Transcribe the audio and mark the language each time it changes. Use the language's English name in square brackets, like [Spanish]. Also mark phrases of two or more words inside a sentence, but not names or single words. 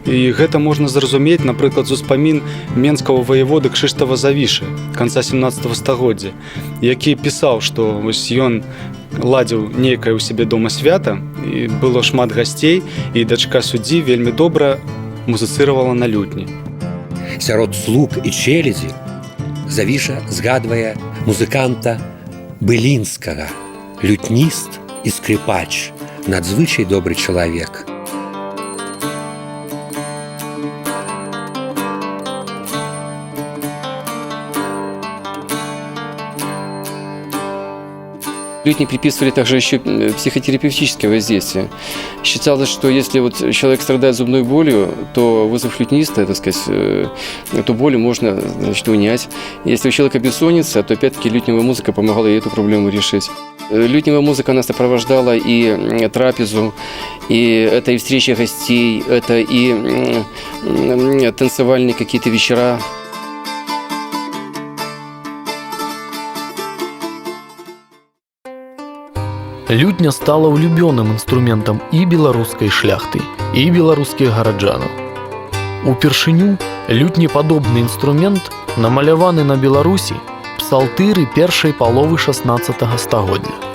[Belarusian] І гэта можна зразумець, напрыклад, з успамін менскага воеводы Кшыштафа Завішы канца 17 стагоддзя, які пісаў, што вось ён ладзіў нейкае ў сябе дома свята, і было шмат гасцей, і дачка суддзі вельмі добра музыцыравала на лютні. Сярод слуг і челядзі Завіша згадвае музыканта Былінскага, лютніст і скрипач, надзвычай добры чалавек. [Russian] Лютни приписывали также еще психотерапевтическое воздействие. Считалось, что если вот человек страдает зубной болью, то, вызвав лютниста, так сказать, эту боль можно, значит, унять. Если у человека бессонница, то опять-таки лютневая музыка помогала ей эту проблему решить. Лютневая музыка нас сопровождала и трапезу, и это и встречи гостей, это и танцевальные какие-то вечера. [Belarusian] Лютня стала улюбёным інструментам і беларускай шляхты, і беларускіх гараджанаў. Упершыню лютнепадобны інструмент намаляваны на Беларусі псалтыры першай паловы 16 стагоддзя.